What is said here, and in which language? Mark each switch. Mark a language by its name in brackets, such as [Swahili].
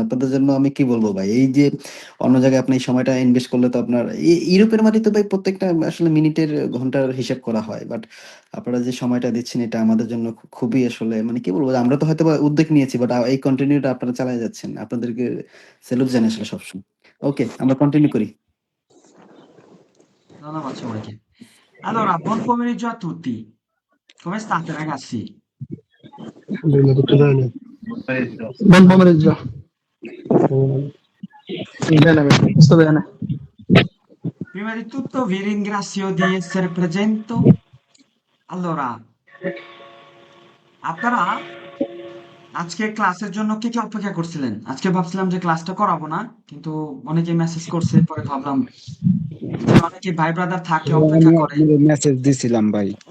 [Bangla] আপনাদের জন্য আমি কি বলবো ভাই, এই যে অন্য জায়গায় আপনি এই সময়টা ইনভেস্ট করলে তো আপনার ইউরোপের মাটিতে ভাই প্রত্যেকটা আসলে মিনিটের ঘন্টার হিসাব করা হয়, বাট আপনারা যে সময়টা দিচ্ছেন এটা আমাদের জন্য খুবই আসলে মানে কি বলবো, আমরা তো হয়তো বা উদ্যোগ নিয়েছি, বাট এই কন্টিনিউটা আপনারা চালিয়ে যাচ্ছেন। আপনাদেরকে স্যালুট জানাই আসলে সবসময়। ওকে, আমরা কন্টিনিউ করি। ধন্যবাদ সবাইকে। [Italian] Allora, buon pomeriggio a tutti. Come state, ragazzi? Alhamdulillah, tutto bene. Buon pomeriggio. Bene, bene, sto bene. Prima di tutto vi ringrazio di essere presente. [Bangla] Allora, আপনারা আজকে ক্লাসের জন্য কে কে অপেক্ষা করছিলেন? আজকে ভাবছিলাম যে ক্লাসটা করাবো না, কিন্তু অনেকে মেসেজ করছে, পরে ভাবলাম যে অনেকে ভাই ব্রাদার থাকে অপেক্ষা আমি করে। আপনাকে মেসেজ দিছিলাম ভাই।